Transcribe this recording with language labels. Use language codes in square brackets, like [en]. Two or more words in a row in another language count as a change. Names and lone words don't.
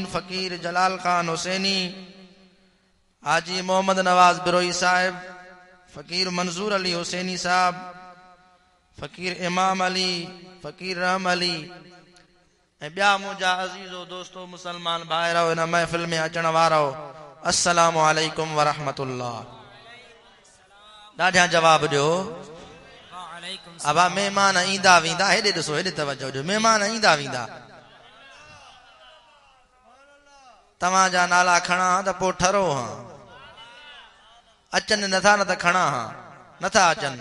[sd] फकीर जलाल खान हुसैनी, हाजी मोहम्मद नवाज बिरोई साहिब, फकीर मंजूर अली हुसैनी साहब, फकीर इमाम अली, फकीर रहम अली ऐं ॿिया मुंहिंजा अज़ीज़ो दोस्तो मुसलमान भाइरो इन महफ़िल में अचण वारो, [ar] السلام عليكم ورحمة الله. [sd] ॾाढा जवाब ॾियो। अबा महिमान ईंदा वेंदा, हेॾे ॾिसो, हेॾे तवजो ॾियो, महिमान ईंदा वेंदा। तव्हांजा नाला खणा त पोइ ठरो हां, अचनि नथा न त खणा हां, नथा अचनि।